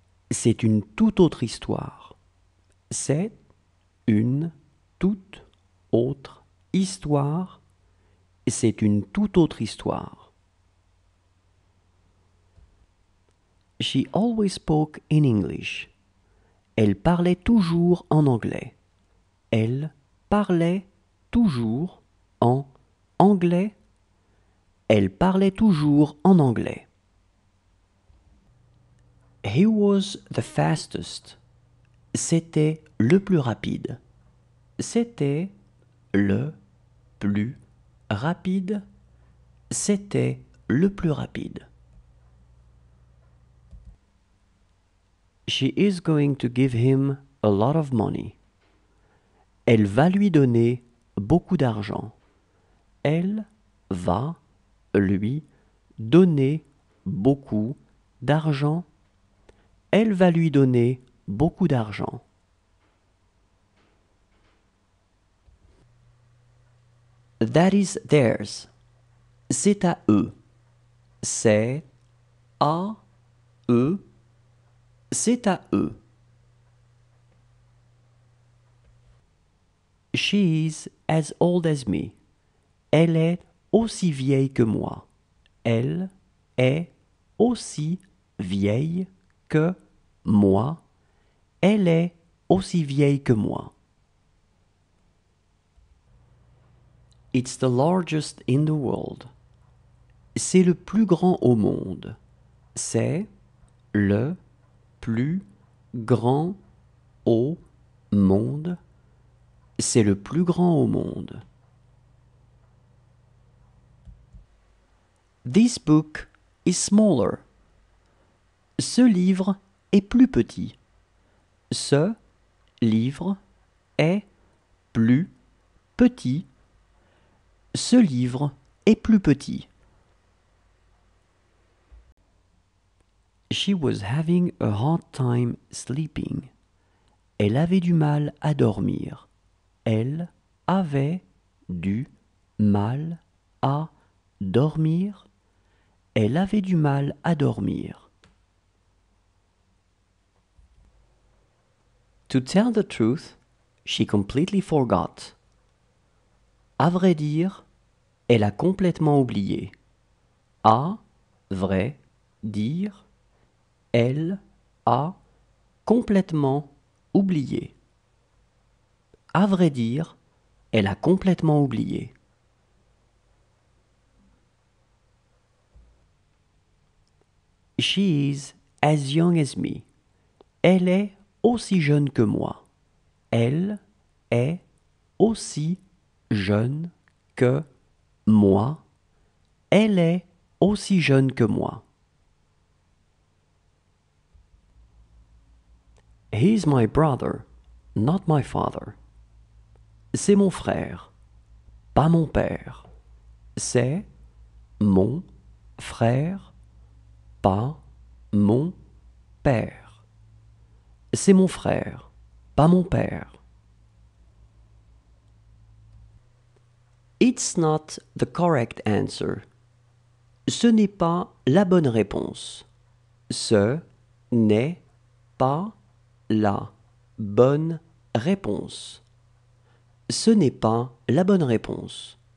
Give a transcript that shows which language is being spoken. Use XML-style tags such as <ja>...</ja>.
<fr>C'est une toute autre histoire. C'est une toute autre histoire. C'est une toute autre histoire.</fr> <en>She always spoke in English.</en> <fr>Elle parlait toujours en anglais. Elle parlait toujours en anglais. Elle parlait toujours en anglais.</fr> <en>He was the fastest.</en> <fr>C'était le plus rapide. C'était le plus rapide. C'était le plus rapide.</fr> <en>She is going to give him a lot of money.</en> <fr>Elle va lui donner beaucoup d'argent. Elle va lui donner beaucoup d'argent. Elle va lui donner beaucoup d'argent.</fr> <en>That is theirs.</en> <fr>C'est à eux. C'est à eux. C'est à eux.</fr> <en>She is as old as me.</en> <fr>Elle est aussi vieille que moi. Elle est aussi vieille que moi. Elle est aussi vieille que moi.</fr> <en>It's the largest in the world.</en> <fr>C'est le plus grand au monde. C'est le plus grand au monde. C'est le plus grand au monde.</fr> <en>This book is smaller.</en> <fr>Ce livre est plus petit. Ce livre est plus petit. Ce livre est plus petit.</fr> <en>She was having a hard time sleeping.</en> <fr>Elle avait du mal à dormir. Elle avait du mal à dormir. Elle avait du mal à dormir.</fr> <en>To tell the truth, she completely forgot.</en> <fr>À vrai dire, elle a complètement oublié. À vrai dire, elle a complètement oublié. À vrai dire, elle a complètement oublié.</fr> <en>She is as young as me.</en> <fr>Elle est aussi jeune que moi. Elle est aussi jeune que moi. Elle est aussi jeune que moi.</fr> <en>He's my brother, not my father.</en> <fr>C'est mon frère, pas mon père. C'est mon frère, pas mon père. C'est mon frère, pas mon père.</fr> <en>It's not the correct answer.</en> <fr>Ce n'est pas la bonne réponse. Ce n'est pas la bonne réponse. Ce n'est pas la bonne réponse.</fr>